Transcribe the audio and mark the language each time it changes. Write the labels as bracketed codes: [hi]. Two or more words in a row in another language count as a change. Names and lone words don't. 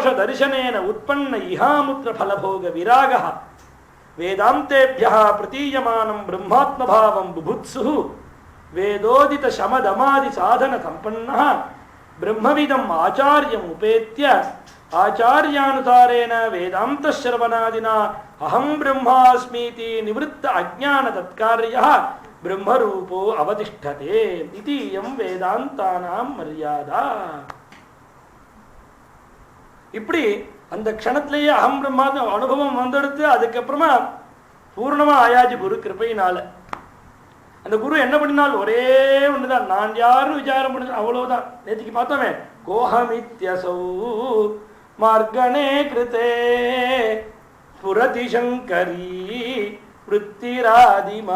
[sa] दर्शनेन उत्पन्न इहामुत्र फलभोग विरागः वेदांतेभ्यः प्रतीयमानं ब्रह्मात्मभावं बुभुत्सुः वेदोदित शमदमादि साधन संपन्नः ब्रह्मविदम् आचार्यम् उपेत्य आचार्यानुसारेण वेदान्तश्रवणादिना अहं ब्रह्मास्मीति निवृत्त अज्ञान तत्कार्यः ब्रह्मरूपो अवतिष्ठते इति इयं वेदान्तानां मर्यादा. [ta] இப்படி அந்த க்ஷணத்திலேயே அகம் பிரம்மாத்ம அனுபவம் வந்தெடுத்து அதுக்கப்புறமா பூர்ணமா ஆயாச்சு குரு கிருபையினால. அந்த குரு என்ன பண்ணினால் ஒரே ஒண்ணுதான், நான் யாருன்னு விசாரம் பண்ண அவ்வளவுதான். நேற்றுக்கு பார்த்தோமே [sa] कोऽहमित्यसौ मार्गणे कृते स्फुरति शङ्करि वृत्तिरादिमा.